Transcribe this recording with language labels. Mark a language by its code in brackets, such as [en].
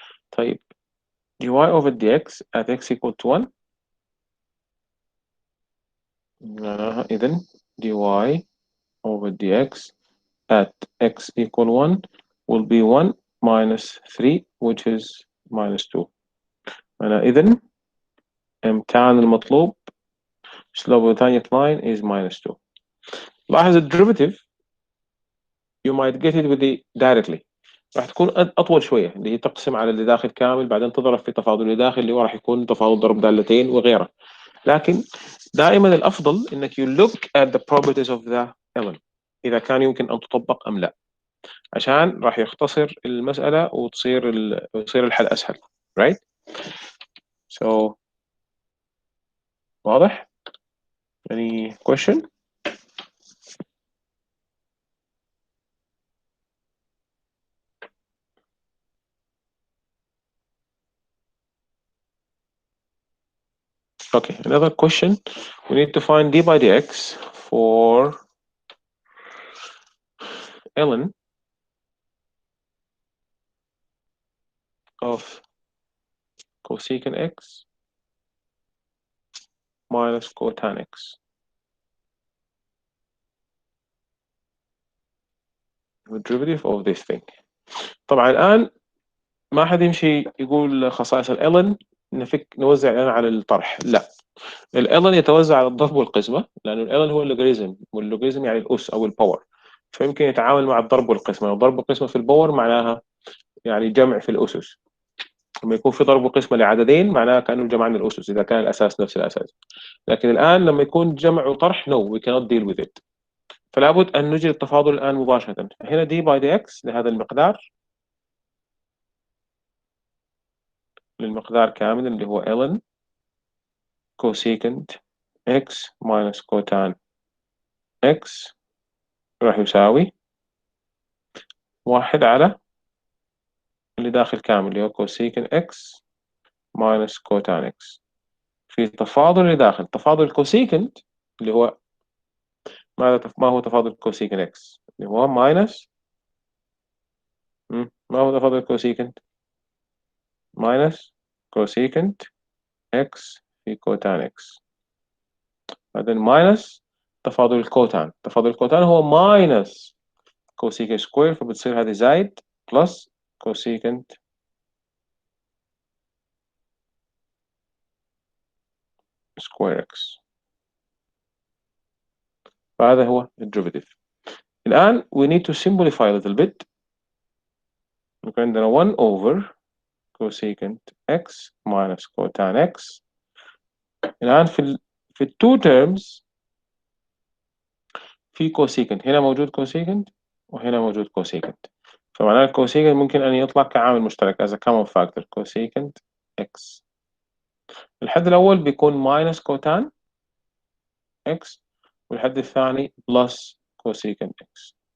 [ar] طيب [en] dy over dx at x equal to 1 [ar] معناها إذن [en] dy over dx at x equal 1 will be 1 minus 3 which is minus 2. [ar] معناها إذن امتحان المطلوب slope ثانية [en] line is minus 2. [ar] لاحظ الدerivative [en] you might get it with the directly [ar] راح تكون أطول شوية اللي هي تقسم على اللي داخل كامل بعدين تضرب في تفاضل اللي داخل اللي هو راح يكون تفاضل ضرب دالتين وغيره. لكن دائما الأفضل إنك [en] you look at the properties of the element [ar] إذا كان يمكن أن تطبق أم لا عشان راح يختصر المسألة ويصير الحل أسهل. [en] right? So [ar] واضح؟ [en] any question? Okay, another question. We need to find d by dx for ln of cosecant x minus cotan x. The derivative of this thing. [ar] طبعا الآن ما حد يمشي يقول خصائص الالن نوزع الان على الطرح. لا، الالن يتوزع على الضرب والقسمة لأنه الالن هو اللوغاريتم واللوغاريتم يعني الأس أو الباور فيمكن يتعامل مع الضرب والقسمة. الضرب والقسمة في الباور معناها يعني جمع في الأسس. لما يكون في ضرب وقسمة لعددين معناها كأنه جمعنا الأسس إذا كان الأساس نفس الأساس. لكن الآن لما يكون جمع وطرح [en] no we cannot deal with it. [ar] فلا بد أن نجري التفاضل الآن مباشرة. هنا دي باي دي اكس لهذا المقدار للمقدار كامل اللي هو ln [en] cosecant x minus cotan x [ar] راح يساوي 1 على اللي داخل كامل اللي هو cosecant x minus cotan x في تفاضل اللي داخل. تفاضل الكوسيكنت اللي هو ما هو تفاضل cosecant x اللي هو minus ما هو تفاضل الكوسيكنت minus cosecant x في cotan x بعدين minus تفاضل الكوتان. تفاضل الكوتان هو minus cosecant سكوير فبتصير هذه زايد plus cosecant سكوير x. فهذا هو الديريفيتيف. الآن [en] we need to simplify a little bit. [ar] يكون عندنا [en] 1 over cosecant x minus cotan x. [ar] الآن في two terms في cosecant هنا موجود cosecant وهنا موجود cosecant فمعناه الكوسيكنت ممكن أن يطلع كعامل مشترك [en] as a common factor cosecant x. [ar] الحد الأول بيكون minus cotan x والحد الثاني plus cosecant x.